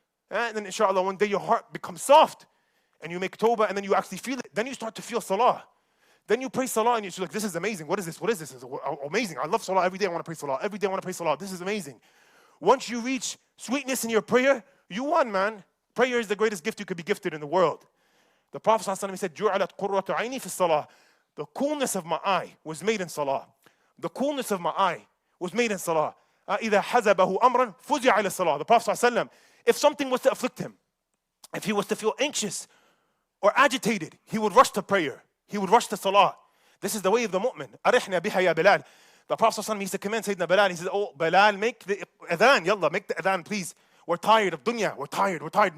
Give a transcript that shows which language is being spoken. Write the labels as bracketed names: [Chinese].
[English] And then inshallah, one day your heart becomes soft and you make tawbah and then you actually feel it. Then you start to feel salah. Then you pray salah and you're like, this is amazing. What is this? What is this? It's amazing. I love salah. Every day I want to pray salah. Every day I want to pray salah. This is amazing. Once you reach sweetness in your prayer, you won, man. Prayer is the greatest gift you could be gifted in the world. The Prophet ﷺ said, [Arabic] جُعَلَتْ قُرَّةُ عَيْنِي فِي الصَّلَاةِ. [English] The coolness of my eye was made in salah. The coolness of my eye was made in salah. [Arabic] إِذَا حَزَبَهُ أَمْرًا فُزِعَ إِلَى الصَّلَاةِ. [English] The Prophet ﷺ, if something was to afflict him, if he was to feel anxious or agitated, he would rush to prayer. He would rush to salah. This is the way of the mu'min. [Arabic] أَرِحْنَا بِهَا يَا بِلَال. [English] The Prophet ﷺ used to command Sayyidina Bilal. He says, oh, Bilal, make the adhan. Yalla, make the adhan, please. We're tired of dunya. We're tired.